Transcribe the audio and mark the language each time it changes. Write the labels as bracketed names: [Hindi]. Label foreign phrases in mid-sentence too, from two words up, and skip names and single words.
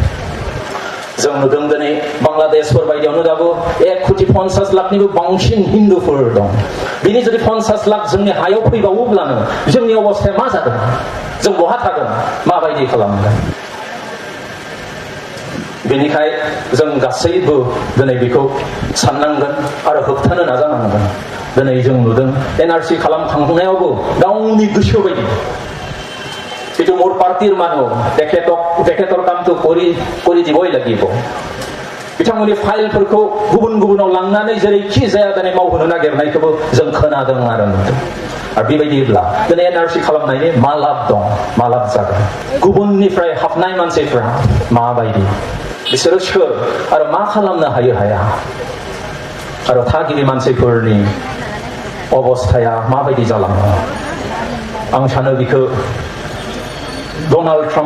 [Bodo] जों नुदों दिनै बांलादेशफोर बायदियावनो दाबो 1,50 लाखनिबो बांसिन हिन्दुफोर दं बिनि जुदि 50 लाख जोंनि हायाव फैबावोब्लानो जोंनि अबस्थाया मा जागोन जों बहा थागोन माबायदि खालामगोन बेनिखाय जों गासैबो दिनै बेखौ साननांगोन आरो होबथानो नाजानांगोन दिनै जों नुदों एनआरसि खालामखांनायावबो गावनि गोसो बायदि [Assamese] মোৰ পাৰ্টিৰ মানুহ তেখেতৰ কামটো কৰি দিবই লাগিব [Bodo] बिथांमोननि फाइलफोरखौ गुबुन गुबुनाव लांनानै जेरैखि जाया दिनै मावहोनो नागिरनायखौबो जों खोनादों आरो नुदों आरो बेबायदिब्ला दिनै एनआरसि खालामनायनि मा लाब दं मा लाब जागोन गुबुननिफ्राय हाबनाय मानसिफ्रा माबायदि बिसोरो सोर आरो मा खालामनो हाया आरो थागिबि मानसिफोरनि अबस्थाया माबायदि जालाङो आं सानो बिखौ डनाल्ड